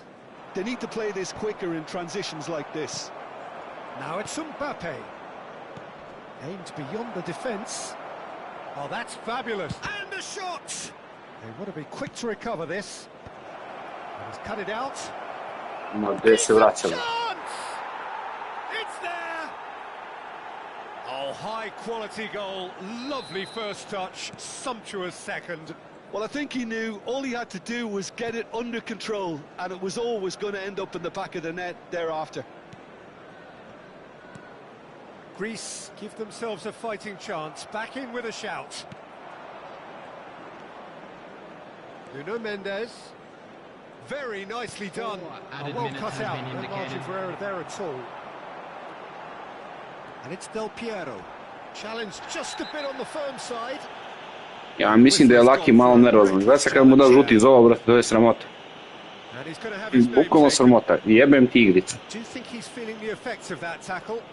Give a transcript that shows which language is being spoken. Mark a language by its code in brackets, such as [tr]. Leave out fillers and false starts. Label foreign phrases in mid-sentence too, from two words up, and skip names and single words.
[en] They need to play this quicker in transitions like this. Now it's Mbappe. Aimed beyond the defence. Oh, that's fabulous. And a shot! They want to be quick to recover this. He's cut it out. [sr] Ma gde se vraćamo? [en] It's there! Oh, high-quality goal. Lovely first touch. Sumptuous second. Well, I think he knew all he had to do was get it under control, and it was always going to end up in the back of the net thereafter. Greece give themselves a fighting chance. Back in with a shout. Nuno Mendes. Very nicely done. Oh, well cut out. No margin for error there at all. And it's Del Piero. Challenged just a bit on the firm side. [sr] Ja mislim da je Laki malo nervozan. Znači se kad mu da žuti iz ovo, brate, to je sramota. Bukvalno sramota. Jebem ti igrica. [en] Do you think he's feeling the effects of that tackle?